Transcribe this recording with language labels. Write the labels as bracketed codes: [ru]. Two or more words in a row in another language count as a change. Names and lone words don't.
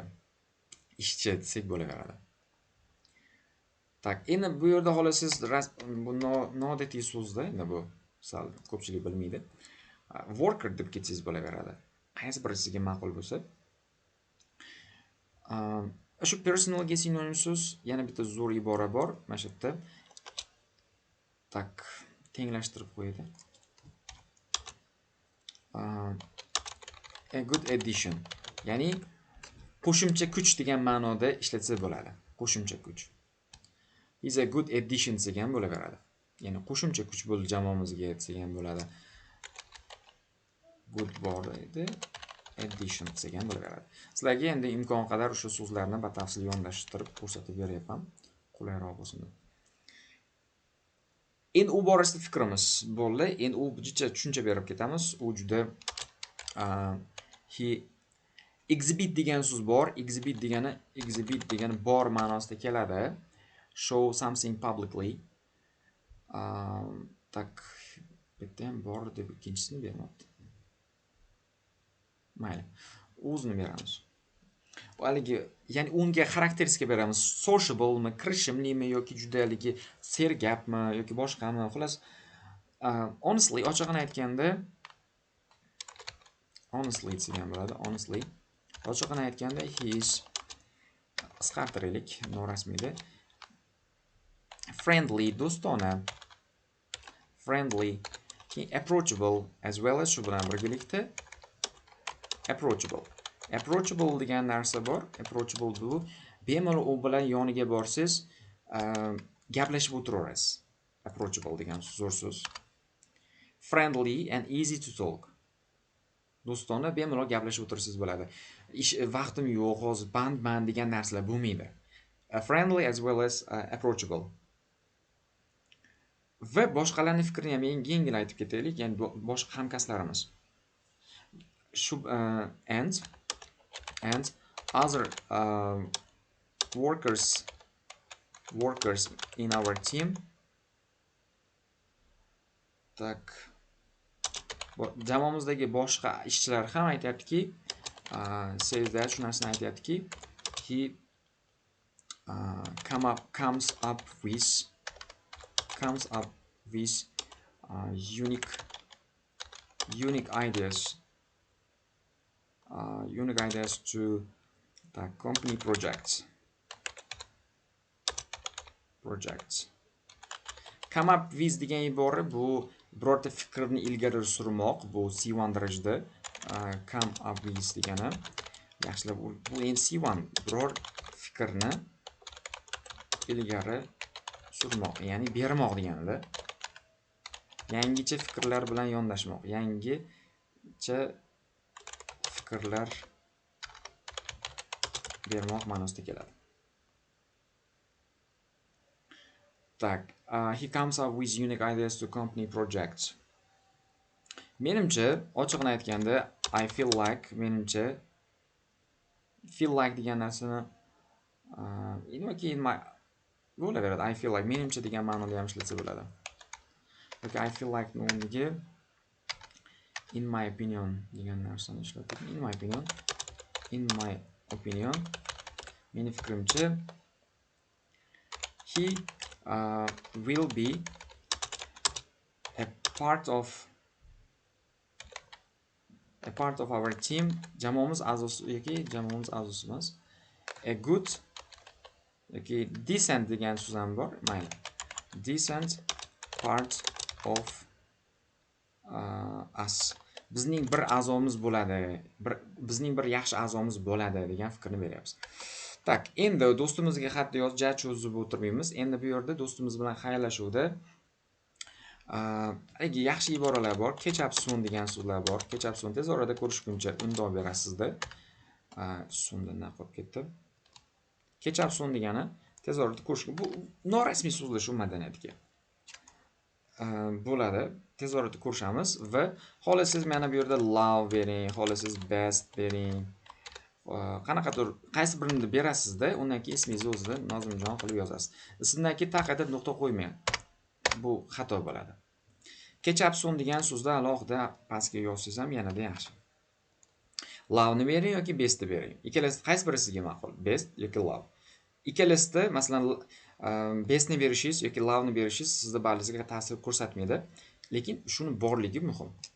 [uz] Ishchi desak bo'laveradi. Tak, endi bu yerda xolos siz bu noodatiy so'zda, endi bu sal ko'pchilik bilmaydi. Worker deb ketsangiz bo'laveradi. Qaysi biri sizga ma'qul bo'lsa. Shu personalga sinonim so'z yana bitta zo'r ibora bor, mana shu yerda. Tak, tenglashtirib qo'yadi. [en] A good addition. [uz] Ya'ni qo'shimcha kuch degan ma'noda ishlatsa bo'ladi. Qo'shimcha kuch. [en] Is a good addition [uz] degan bo'laveradi. Ya'ni qo'shimcha kuch bo'ldi jamoamizga degan bo'ladi. Good bor edi. Addition degan bo'laveradi. Sizlarga endi imkon qadar o'sha so'zlarni batafsil yondashtirib ko'rsatib beryapman, qulayroq bo'lsin deb. Endi u borasida fikrimiz bo'ldi. Endi u jicha tushuncha berib ketamiz. U juda exhibit degan so'z bor. Exhibit degani bor ma'nosida keladi. [en] Show something publicly. [uz] Tak, bitta ham bor deb ikkinchisini bermoqda. Mayli. O'zini beramiz. Haligi, ya'ni unga xarakteristika beramiz. Sociable'mi, kirishimlimi yoki judaligi sergapmi yoki boshqami. Xolos, honestly, ochig'ini aytganda, honestly degan bo'ladi. Honestly. Ochig'ini aytganda, [en] he is [uz] qisqartiraylik, norasmiyda. Friendly, do'stona. [en] Friendly, approachable as well as [uz] shu bilan birgalikda [en] approachable. [uz] Approachable degan narsa bor. Approachable bu bemalol u bilan yoniga borsiz, gaplashib o'tiraverasiz. Approachable degan zo'r so'z. [en] Friendly and easy to talk. [uz] Do'stona bemalol gaplashib o'tirsangiz bo'ladi. Vaqtim yo'q, hozir band degan narsalar bo'lmaydi. [en] Friendly as well as approachable. [uz] Va boshqalarning fikrini ham yengil aytib ketaylik, ya'ni boshqa hamkasblarimiz. [en] And other workers in our team. [uz] Tak, jamoamizdagi boshqa ishchilar ham aytayaptiki, [en] says that [uz] shu narsani aytayaptiki, [en] he comes up with unique ideas. Unique ideas to the company projects. Come up with [uz] degan ibora bu birorta fikrni ilgari surmoq, bu C1 darajada. [en] Come up with [uz] degani yaxshilab bu endi C1 biror fikrni ilgari surmoq, ya'ni bermoq deganida. Yangicha fikrlar bilan yondashmoq, yangicha fikrlar bermoq ma'nosida keladi. Tak, [en] he comes up with unique ideas to company projects. [uz] Menimcha, ochig'ini aytganda, [en] I feel like, menimcha feel like [uz] degan narsani bo'laveradi. [en] I feel like, [uz] menimcha degan ma'noda ham ishlatsa bo'ladi. [en] Okay, I feel like o'rniga in my opinion [uz] degan narsani ishlatib, [en] in my opinion, [uz] meni fikrimcha, [en] he will be a part of our team. [uz] Jamoamiz a'zosi yoki jamoamiz a'zosi emas. [en] A good [uz] yoki decent degan so'z ham bor. Mayli. [en] Decent part of us. [uz] Bizning bir a'zomiz bo'ladi. Bizning bir yaxshi a'zomiz bo'ladi degan fikrni beryapmiz. Tak, endi do'stimizga xatni yozib cho'zib o'tirmaymiz. Endi bu yerda do'stimiz bilan xayrlashuvda yaxshi iboralar bor. [en] Catch up soon [uz] degan so'zlar bor. [en] Catch up soon [uz] tez orada ko'rishguncha undov berasizda. So'ndan qolib ketdi. [en] Catch up soon [uz] degani tez orada ko'rishgun. Bu norasmiy so'zlashuv madaniyatiga bo'ladi. Tez orada ko'rishamiz va xohlasangiz mana bu yerda love bering, xohlasangiz best bering. Qanaqadir qaysi birini berasizda, undan keyin ismingizni o'zida Nozimjon qilib yozasiz. Sizdan keyin taqada nuqta qo'ymang. Bu xato bo'ladi. [en] Catch up soon [uz] degan so'zni alohida pastga yozsangiz ham yanada yaxshi. Love ni bering yoki best ni bering. Ikkalasi qaysi biri sizga ma'qul? Best yoki love. Ikkalasida, masalan, best ni berishingiz yoki love ni berishingiz sizning ballingizga ta'sir ko'rsatmaydi, lekin shuni borligi muhim.